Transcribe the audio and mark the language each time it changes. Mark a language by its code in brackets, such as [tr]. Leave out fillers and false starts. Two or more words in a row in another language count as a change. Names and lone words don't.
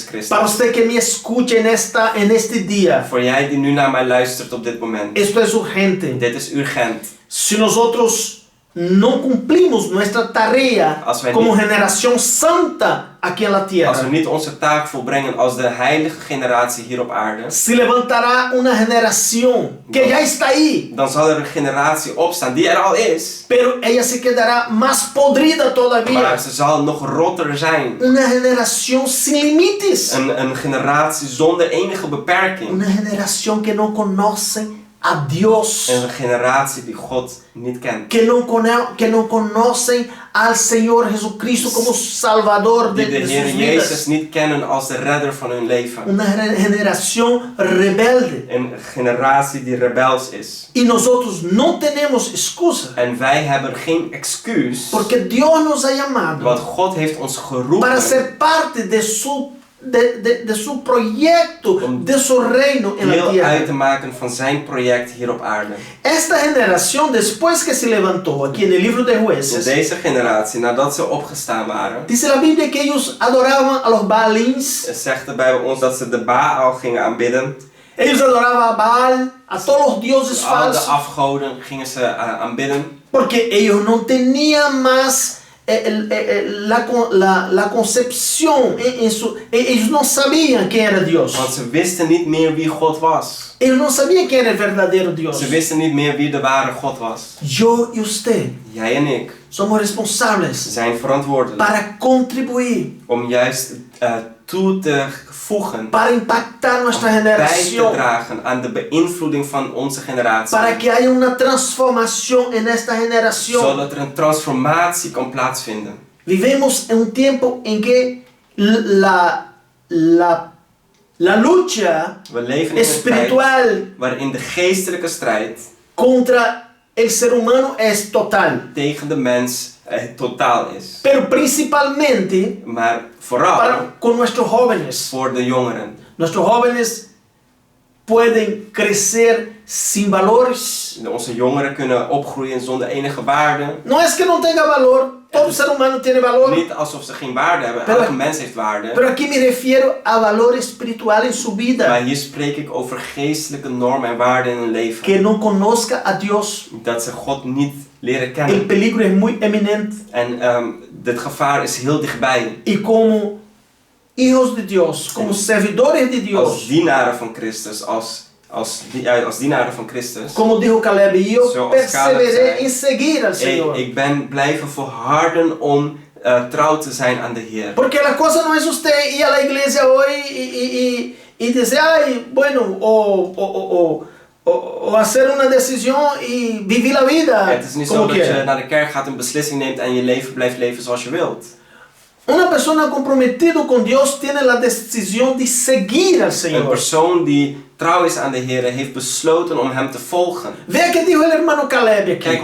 [es] Para Christus. usted que me escuche en este día, [nl] Voor jij die nu naar mij luistert op dit moment. [es] esto es urgente. [nl] Dit is urgent. [es] Si nosotros no cumplimos nuestra tarea [nl] Als wij [es] como [nl] niet- [es] generación santa aquí en la [nl] Als we [es] tierra, [nl] niet onze taak volbrengen als de heilige generatie hier op aarde, [es] se levantará una generación que ya está ahí, [nl] dan zal er een generatie opstaan die er al is, [es] pero ella se quedará más podrida todavía. [nl] maar ze zal nog rotter zijn. [es] Una generación sin límites. [nl] Een generatie zonder enige beperking. [es] Una generación que no conoce a Dios. [nl] Een generatie die God niet kent. [es] Que no conocen al Señor Jesucristo como Salvador [nl] Die de de Heer [es] sus [nl] Jezus [es] vidas. [nl] niet kennen als de redder van hun leven. [es] Una generación rebelde. [nl] Een generatie die rebels is. [es] Y nosotros no tenemos excusa. [nl] En wij hebben geen excuus. [es] Porque Dios nos ha llamado [nl] Want God heeft ons geroepen [es] para ser parte de su proyecto, de su reino en la [nl] deel uit [es] tierra. [nl] te maken van zijn project hier op aarde. [es] Esta generación, después que se levantó aquí en el libro de [nl] En [es] Jueces, [nl] deze generatie, nadat ze opgestaan waren, [es] dice la Biblia que ellos adoraban a los Baalins, [nl] zegt de Bijbel ons dat ze de Baal gingen aanbidden. [es] ellos adoraban a Baal, a todos los dioses [nl] Dus al de [es] falsos, [nl] afgoden gingen ze aanbidden. [es] porque ellos no tenían más la concepción ellos no sabían quién era Dios. [nl] Want ze wisten niet meer wie God was. [es] Ellos no sabían quién era el verdadero Dios. [nl] Ze wisten niet meer wie de ware God was. [es] Yo y usted [nl] Jij en ik [es] somos responsables [nl] zijn verantwoordelijk [es] para contribuir, [nl] om juist toe te voegen, [es] para impactar nuestra [nl] bij te [es] generación, [nl] dragen aan de beïnvloeding van onze generatie. [es] para que haya una transformación en esta generación. [nl] Zodat er een transformatie kan plaatsvinden. [es] Vivimos en un tiempo en que la lucha [nl] We leven in een tijd [es] espiritual [nl] waarin de geestelijke strijd [es] contra el ser humano es total. [nl] tegen de mens totaal is. [es] Pero principalmente [nl] Maar vooral [es] con nuestros jóvenes. [nl] voor de jongeren. [es] Nuestros jóvenes pueden crecer sin valores. [nl] Onze jongeren kunnen opgroeien zonder enige waarde. [es] No es que no tenga valor, todo ser humano tiene valor. [nl] Niet alsof ze geen waarde hebben. [es] Pero- [nl] Elke mens heeft waarde. [es] Pero aquí me refiero a valor espiritual en su [nl] Maar [es] vida. [nl] hier spreek ik over geestelijke normen en waarden in hun leven. [es] Que no conozca a Dios. [nl] Dat ze God niet leren [es] El [nl] kennen. [es] peligro es muy eminente. [nl] En dit gevaar is heel dichtbij. [es] Y como hijos de Dios, como servidores de [nl] Als [es] Dios, [nl] dienaren van Christus, als dienaren van Christus. [es] como dijo Caleb, y yo [nl] Zoals Caleb [es] perseveré [nl] zei, [es] en seguir al Señor. [nl] Ik ben blijven volharden om trouw te zijn aan de Heer. [es] Porque la cosa no es usted ir a la iglesia hoy y decir, ay, bueno, o hacer una decisión y vivir la vida [nl] Het is niet zo [es] como [nl] dat je [es] quiera. [nl] naar de kerk gaat, een beslissing neemt en je leven blijft leven zoals je wilt. [es] Una persona comprometida con Dios tiene la decisión de seguir al [nl] Een [es] Señor. [nl] persoon die trouw is aan de Heer heeft besloten om hem te volgen. [es] Vea que dijo el hermano Caleb [nl] Kijk